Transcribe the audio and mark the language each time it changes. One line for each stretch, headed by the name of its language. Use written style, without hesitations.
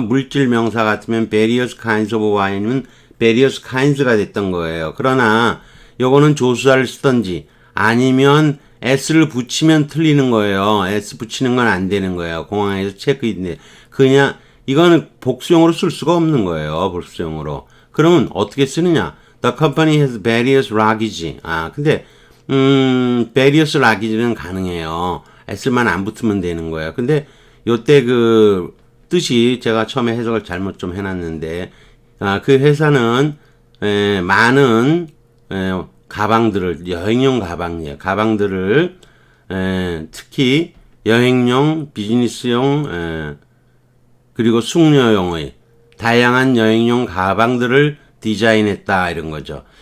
Korean: 물질 명사 같으면
English: various kinds of wine
Korean: 은
English: various kinds
Korean: 가 됐던 거예요. 그러나 요거는 조수사를 쓰던지 아니면 S를 붙이면 틀리는 거예요. S 붙이는 건 안 되는 거예요. 공항에서 체크인데 그냥 이거는 복수형으로 쓸 수가 없는 거예요. 복수형으로. 그러면 어떻게 쓰느냐?
English: The company has various luggage.
Korean: 근데
English: various luggage
Korean: 는 가능해요. S만 안 붙으면 되는 거예요. 근데 요때 그 뜻이 제가 처음에 해석을 잘못 좀 해놨는데 그 회사는 많은 가방들을 여행용 가방들을 특히 여행용, 비즈니스용 그리고 숙녀용의 다양한 여행용 가방들을 디자인했다 이런 거죠.